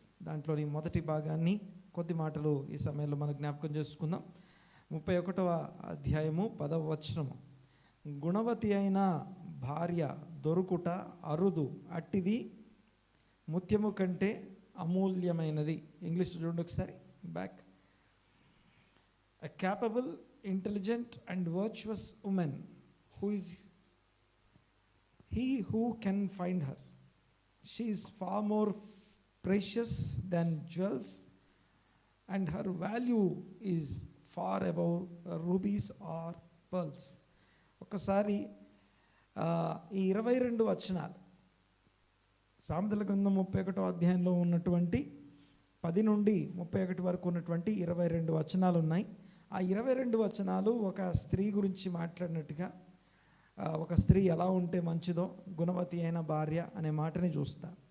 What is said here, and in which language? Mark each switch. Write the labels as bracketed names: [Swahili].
[Telugu] దాంట్లోని మొదటి భాగాన్ని కొద్ది మాటలు ఈ సమయంలో మనం జ్ఞాపకం చేసుకుందాం. 31వ అధ్యాయము 10వ వచనము. గుణవతి అయిన భార్య దొరుకుట అరుదు, అట్టిది ముత్యము కంటే అమూల్యమైనది. ఇంగ్లీష్ చూడండి ఒకసారి back. [English] A capable, intelligent and virtuous woman, who is he who can find her? She is far more precious than jewels, and her value is far above rubies or pearls. [Telugu] ఒకసారి ఈ 22 వచనాలు సామెతల గ్రంథం 31వ అధ్యాయంలో ఉన్నటువంటి 10 నుండి 31 వరకు ఉన్నటువంటి 22 వచనాలు ఉన్నాయి. ఆ 22 వచనాలు ఒక స్త్రీ గురించి మాట్లాడినట్టుగా, ఒక స్త్రీ ఎలా ఉంటే మంచిదో, గుణవతి అయిన భార్య అనే మాటని చూస్తా.